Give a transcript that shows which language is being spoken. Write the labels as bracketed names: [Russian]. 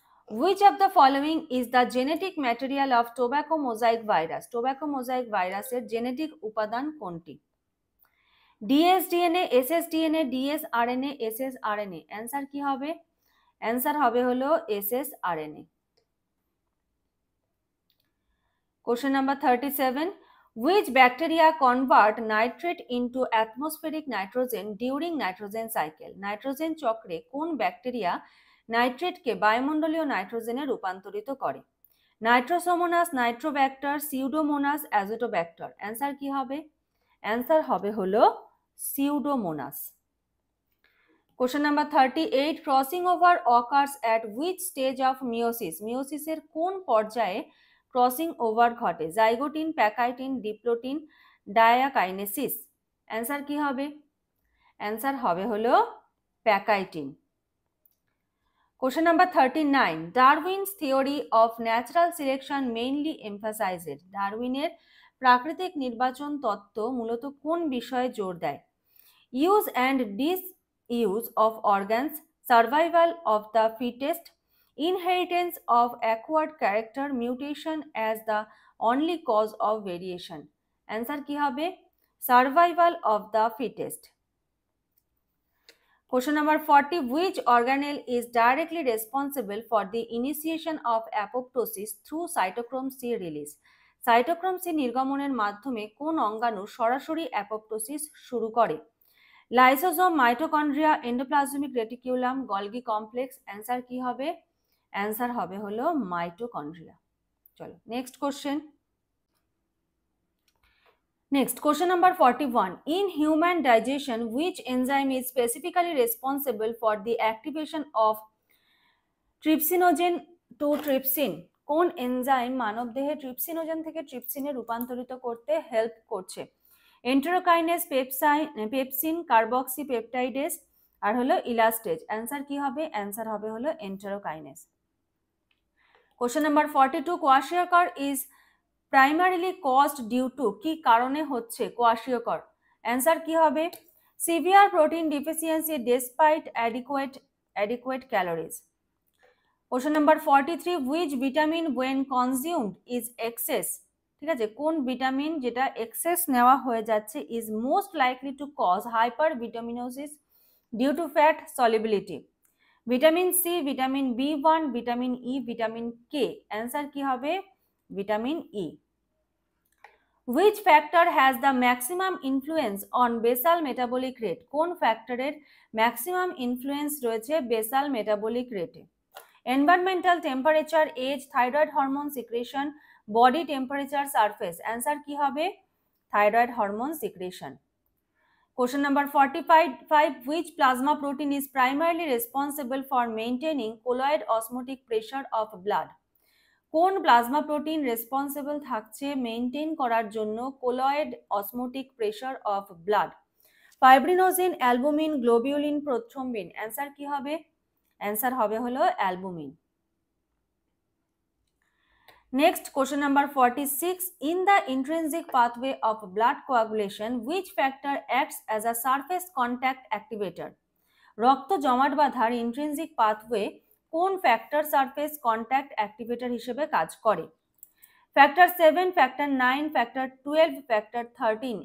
[English] Which of the following is the genetic material of tobacco mosaic virus? [Bangla] Tobacco mosaic ভাইরাসের genetic উপাদান কোনটি? dsDNA, ssDNA, dsRNA, ssRNA। Answer কি হবে? Answer হবে হলো ssRNA। [English] Question number 37. Which bacteria convert nitrate into atmospheric nitrogen during nitrogen cycle? [Bangla] Nitrogen চক্রে কোন bacteria নাইট্রেটকে বায়ুমণ্ডলীয় নাইট্রোজেনে রূপান্তরিত করে? Nitrosomonas, Nitrobacter, pseudomonas, Azotobacter. Answer কি হবে? অ্যান্সার হবে হলো pseudomonas. [English] Question number 38. Crossing over occurs at which stage of meiosis? [Bangla] মিওসিসের কোন পর্যায়ে ক্রসিং ওভার ঘটে? Zygotene, pachytene, diplotene, diakinesis. Answer কি হবে? অ্যান্সার হবে হলো pachytene. [English] Question number 39. Darwin's theory of natural selection mainly emphasizes. [Bangla] ডারউইনের প্রাকৃতিক নির্বাচন তত্ত্ব মূলত কোন বিষয়ে জোর দেয়? [English] Use and disuse of organs, survival of the fittest, inheritance of acquired character, mutation as the only cause of variation. Answer [Bangla] কি হবে? [English] Survival of the fittest. Question number 40. Which organelle is directly responsible for the initiation of apoptosis through cytochrome C release? [Bangla] Cytochrome C নির্গমনের মাধ্যমে কোন অঙ্গাণু সরাসরি apoptosis শুরু করে? Lysosome, mitochondria, endoplasmic reticulum, Golgi complex. Answer কি হবে? Answer হবে হলো mitochondria. চলো next question. [English] Next, question number 41. In human digestion, which enzyme is specifically responsible for the activation of trypsinogen to trypsin? [Bangla] কোন এনজাইম মানবদেহে trypsinogen থেকে ট্রিপসিনে রূপান্তরিত করতে হেল্প করছে? এন্টেরোকাইনেস, পেপসিন, কার্বক্সি পেপটাইডেস আর হলো ইলাস্টেজ। অ্যান্সার কি হবে? অ্যান্সার হবে হলো এন্টেরোকাইনেস। [English] Question number 42. Kwashiorkor is primarily caused due to, [Bangla] কি কারণে হচ্ছে কোয়াশিয়কর? অ্যান্সার কি হবে? [English] Severe protein deficiency despite adequate calories. Question number 43. Which vitamin when consumed is excess, [Bangla] ঠিক আছে, কোন ভিটামিন যেটা এক্সেস নেওয়া হয়ে যাচ্ছে [English] Is most likely to cause hypervitaminosis due to fat solubility? [Bangla] Vitamin C, vitamin B1, vitamin E, vitamin K. Answer কি হবে? Vitamin E. [English] Which factor has the maximum influence on basal metabolic rate? [Bangla] কোন ফ্যাক্টরের maximum influence রয়েছে basal metabolic রেটে? [English] Environmental, temperature, age, thyroid hormone secretion, body temperature, surface. [Bangla] Answer কি হবে? Thyroid hormone secretion. [English] Question number 45. Which plasma protein is primarily responsible for maintaining colloid osmotic pressure of blood? [Bangla] কোন plasma protein responsible থাকছে maintain করার জন্য colloid osmotic pressure of blood? Fibrinogen, albumin, globulin, prothrombin. Answer কি হবে? Answer হবে হলো albumin. [English] Next, question number 46. In the intrinsic pathway of blood coagulation, which factor acts as a surface contact activator? [Bangla] রক্ত জমাট বাঁধার intrinsic pathway কোন factor surface contact activator হিসেবে কাজ করে? Factor 7, factor 9, factor 12, factor 13।